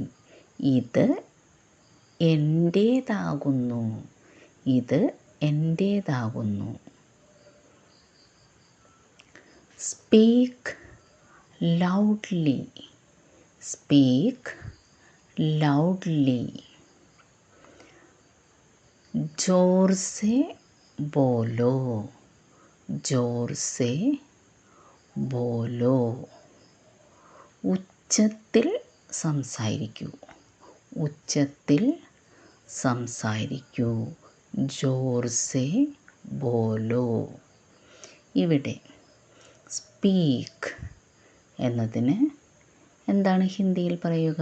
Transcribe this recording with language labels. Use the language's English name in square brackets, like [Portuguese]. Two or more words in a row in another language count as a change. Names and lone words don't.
[Malayalam] ഇത് എൻ്റേതാകുന്നു. ഇത് എൻ്റേതാകുന്നു. [English] speak loudly. speak loudly. [Hindi] जोर से बोलो. जोर से बोलो. [Malayalam] ഉച്ചത്തിൽ സംസാരിക്കൂ. ഉച്ചത്തിൽ സംസാരിക്കൂ. [Hindi] जोर से बोलो. [Malayalam] ഇവിടെ സ്പീക്ക് എന്നതിന് എന്താണ് ഹിന്ദിയിൽ പറയുക?